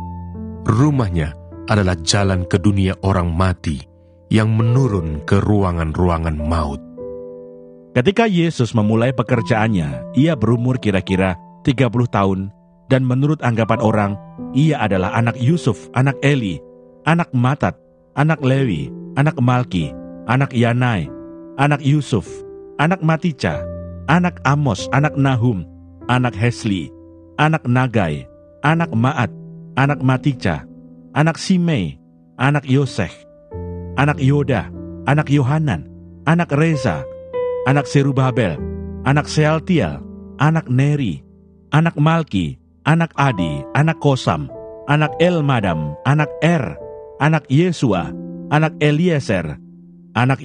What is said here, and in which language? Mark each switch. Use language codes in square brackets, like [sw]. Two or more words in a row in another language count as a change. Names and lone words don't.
[id] Rumahnya adalah jalan ke dunia orang mati, yang menurun ke ruangan-ruangan maut. Ketika Yesus memulai pekerjaannya, ia berumur kira-kira 30 tahun, dan menurut anggapan orang, ia adalah anak Yusuf, anak Eli, anak Matat, anak Lewi, anak Malki, anak Yanai, anak Yusuf, anak Matica, anak Amos, anak Nahum, anak Hesli, anak Nagai, anak Maat, anak Matica, anak Simei, anak Yoseh, anak Yoda, anak Yohanan, anak Reza, anak Serubabel, anak Sealtiel, anak Neri, anak Malki, anak Adi, anak Kosam, anak Elmadam, anak anak Yesua, anak Eliezer, anak